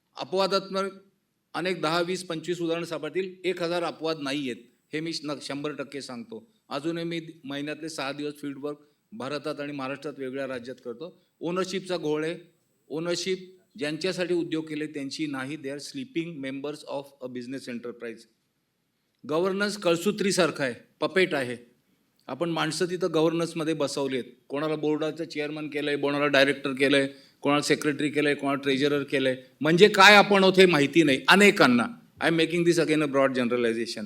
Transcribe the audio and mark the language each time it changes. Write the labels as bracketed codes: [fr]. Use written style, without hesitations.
[mr] अपवादात्मक अनेक 10, 20, 25 उदाहरणं सापडतील. 1000 अपवाद नाही आहेत, हे मी 100% सांगतो. अजूनही मी महिन्यातले 6 दिवस फील्डवर्क भारतात आणि महाराष्ट्रात वेगळ्या राज्यात करतो. ओनरशिपचा घोळ आहे. ओनरशिप ज्यांच्यासाठी उद्योग केले त्यांची नाही. [en] They are sleeping members of a business enterprise. [mr] Governance कळसूत्रीसारखं आहे, पपेट आहे. आपण माणसं तिथं गव्हर्नन्समध्ये बसवली आहेत. कोणाला बोर्डाचं चेअरमन केलं आहे, कोणाला डायरेक्टर केलं आहे, कोणाला सेक्रेटरी केलं आहे, कोणाला ट्रेजरर केलं आहे. म्हणजे काय आपण होत हे माहिती नाही अनेकांना. [en] I am making this again a broad generalization.